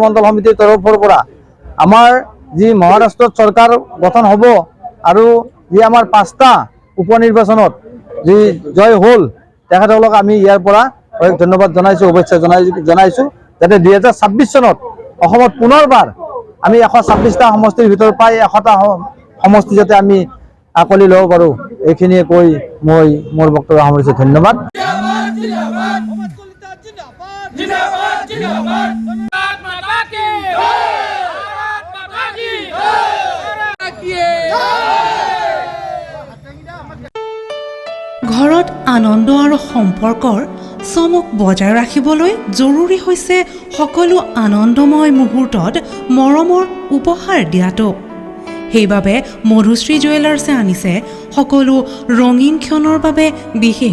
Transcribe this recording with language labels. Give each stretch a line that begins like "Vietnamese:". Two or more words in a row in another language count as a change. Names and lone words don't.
Assamese: মণ্ডল সমিতিৰ তৰফৰ পৰা আমাৰ যি মহাৰাষ্ট্ৰত চৰকাৰ গঠন হ'ব আৰু যি আমাৰ 5টা উপনিৰ্বাচনত যি জয় হ'ল তেখেতসকলক আমি ইয়াৰ পৰা ধন্যবাদ জনাইছো শুভেচ্ছা জনাইছো যাতে 2026 চনত অসমত পুনৰবাৰ আমি 126টা সমষ্টিৰ ভিতৰত প্ৰায় 100টা সমষ্টি যাতে আমি আকলি ল'ব পাৰোঁ এইখিনিয়ে কৈ মই মোৰ বক্তব্য সামৰিছো ধন্যবাদ
Hindi: जिंदाबाद मोहम्मद कलिता जिंदाबाद जिंदाबाद जिंदाबाद भारत माता की भारत माता की
Assamese: ঘৰত আনন্দ আৰু সম্পৰ্কৰ চমক বজাই ৰাখিবলৈ জৰুৰী হৈছে সকলো আনন্দময় মুহূৰ্তত মৰমৰ উপহাৰ দিয়াটো সেইবাবে মধুশ্ৰী জুৱেলাৰ্ছে আনিছে সকলো ৰঙীন ক্ষণৰ বাবে বিশেষ